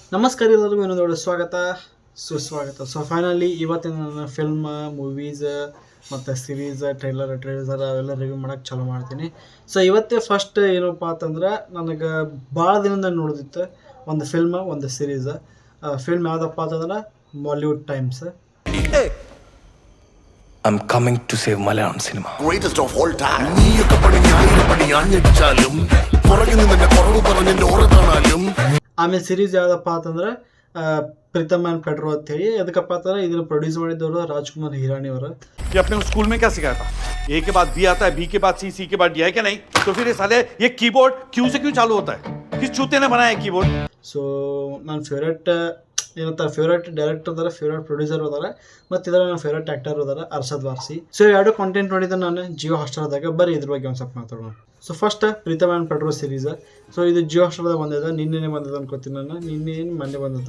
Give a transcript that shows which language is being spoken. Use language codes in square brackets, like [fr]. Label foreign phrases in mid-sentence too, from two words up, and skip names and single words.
[kn] ನಮಸ್ಕಾರ ಎಲ್ಲರಿಗೂ ಇನ್ನೊಂದು ಸ್ವಾಗತ ಸುಸ್ವಾಗತ. [en] so finally [kn] ಇವತ್ತಿನ ನನ್ನ ಫಿಲ್ಮ್, ಮೂವೀಸ್ ಮತ್ತು ಸೀರೀಸ್, ಟ್ರೇಲರ್ ಅವೆಲ್ಲ ರಿವ್ಯೂ ಮಾಡೋಕ್ಕೆ ಚಾಲೂ ಮಾಡ್ತೀನಿ. ಸೊ ಇವತ್ತೇ ಫಸ್ಟ್ ಏನಪ್ಪ ಅಂತಂದ್ರೆ, ನನಗೆ ಭಾಳ ದಿನದಿಂದ ನೋಡಿದಿತ್ತು ಒಂದು ಫಿಲ್ಮ್, ಒಂದು ಸೀರೀಸ್. ಫಿಲ್ಮ್ ಯಾವುದಪ್ಪ ಅಂತಂದ್ರೆ ಮಾಲಿವುಡ್ ಟೈಮ್ಸ್. [en] I'm coming to save Malayalam cinema. Greatest of all time. [ml] നീയൊക്കെ പണി ആയിരപ്പണി ആഞ്ഞടിച്ചാലും പുറകിൽ നിന്നെ കുറവ് പറഞ്ഞെന്റെ ഓരത്താണാലും. [kn] ಆಮೇಲೆ ಸೀರೀಸ್ ಯಾವುದಪ್ಪ ಅಂತಂದ್ರೆ ಪ್ರೀತಮ್ ಆ್ಯಂಡ್ ಪೆಡ್ರೋ ಅಂತೇಳಿ. ಅದಕ್ಕಪ್ಪ ಅಂತಂದ್ರೆ ಇದನ್ನು ಪ್ರೊಡ್ಯೂಸ್ ಮಾಡಿದವರು ರಾಜ್ಕುಮಾರ್ ಹಿರಾನಿ ಅವರು. [hi] ये अपने स्कूल में क्या सिखाया था? ए के बाद बी आता है, बी के बाद सी, सी के बाद डी है क्या नहीं? तो फिर ये साले ये कीबोर्ड क्यू से क्यों चालू होता है? किस चूते ने बनाया है कीबोर्ड? [kn] ಸೊ ನನ್ನ [en] favourite director [kn] ಅದಾರ, [en] favourite producer [kn] ಅದಾರ, ಮತ್ತು ಇದರ ನನ್ನ [en] favourite actor [kn] ಅದಾರ ಅರ್ಷದ್ ವಾರ್ಸಿ. ಸೊ ಎರಡು ಕಾಂಟೆಂಟ್ ನೋಡಿದ್ದೆ ನಾನು ಜಿಯೋ ಹಾಟ್ಸ್ಟಾರ್ದಾಗ. ಬರೀ ಇದ್ರ ಬಗ್ಗೆ ಒಂದು ಸ್ವಲ್ಪ ಮಾತಾಡೋಣ. [en] so first [kn] ಪ್ರೀತಮ್ ಆ್ಯಂಡ್ ಪೆಡ್ರೋ ಸೀರೀಸ್. ಸೊ ಇದು ಜಿಯೋ ಹಾಟ್ಸ್ಟಾರ್ದಾಗ ಬಂದಿದೆ, ನಿನ್ನೆ ಬಂದದ್ದು ಅನ್ಕೋತೀನಿ ನಾನು, ಮೊನ್ನೆ ಬಂದದ್ದು.